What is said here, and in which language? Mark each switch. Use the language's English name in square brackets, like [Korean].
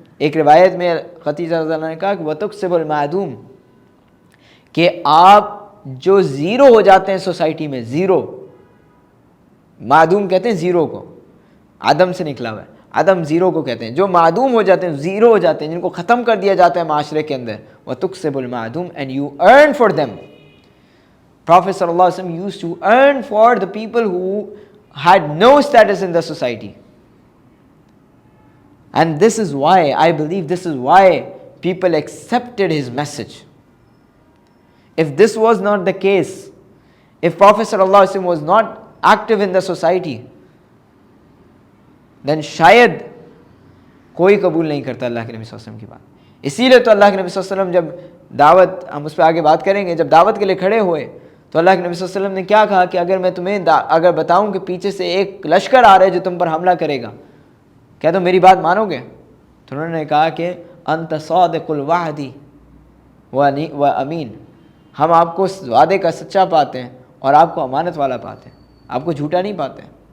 [Urdu] ایک روایت میں ختیجہ رضی اللہ عنہ نے کہا کہ [Arabic] وتکسب المعدوم، [Urdu] کہ آپ جو زیرو ہو جاتے ہیں سوسائٹی میں، زیرو، معدوم کہتے ہیں زیرو کو، عدم سے نکلا ہوا ہے، عدم زیرو کو کہتے ہیں. جو معدوم ہو جاتے ہیں، زیرو ہو جاتے ہیں، جن کو ختم کر دیا جاتا ہے معاشرے کے اندر. [Arabic] وَتُكْسِبُ الْمَعْدُومَ [English] and you earn for them. Prophet صلی اللہ علیہ وسلم used to earn for the people who had no status in the society. And this is why, I believe this is why people accepted his message. If this was not the case, if Prophet صلی اللہ علیہ وسلم was not active in the society, then [Urdu] شاید کوئی قبول نہیں کرتا اللہ کے نبی صلی اللہ علیہ وسلم کی بات. اسی لیے تو اللہ کے نبی صلی اللہ علیہ وسلم جب دعوت، ہم اس پہ آگے بات کریں گے، جب دعوت کے لیے کھڑے ہوئے تو اللہ کے نبی صلی اللہ علیہ وسلم نے کیا کہا کہ اگر میں تمہیں اگر بتاؤں کہ پیچھے سے ایک لشکر آ رہا ہے جو تم پر حملہ کرے گا، کیا تم میری بات مانو گے؟ تو انہوں نے کہا کہ [Arabic] انت صادق الوعد و امین، [Urdu] ہم آپ کو وعدے کا سچا پاتے ہیں اور آپ کو امانت والا پاتے ہیں، آپ کو جھوٹا نہیں پاتے ہیں.